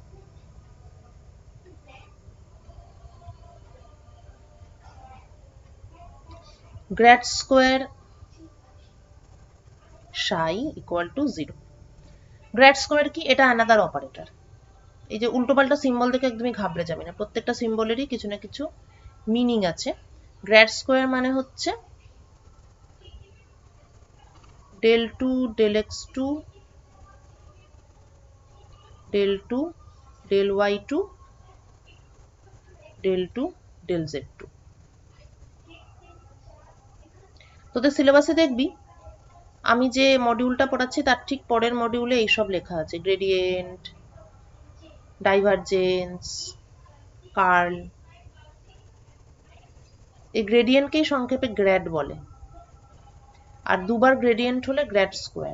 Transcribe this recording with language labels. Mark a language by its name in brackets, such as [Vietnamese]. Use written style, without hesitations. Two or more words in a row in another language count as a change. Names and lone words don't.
[English] grad square psi equal to 0। grad square [Bangla] কি? এটা [English] another operator. [Bangla] এই যে উল্টোপাল্টা সিম্বল দেখে একদমই ঘাবড়ে যাবে না, প্রত্যেকটা সিম্বলেরই কিছু না কিছু মিনিং আছে। [English] grad square [Bangla] মানে হচ্ছে [English] del 2 del x2 del 2 del y2 del 2 del z2। [Bangla] তোদের সিলেবাসে দেখবি আমি যে মডিউলটা পড়াচ্ছি তার ঠিক পরের মডিউলে এইসব লেখা আছে, গ্রেডিয়েন্ট, ডাইভারজেন্স, কার্ল। এই গ্রেডিয়েন্টকেই সংক্ষেপে গ্র্যাড বলে, আর দুবার গ্রেডিয়েন্ট হলে [English] grad square.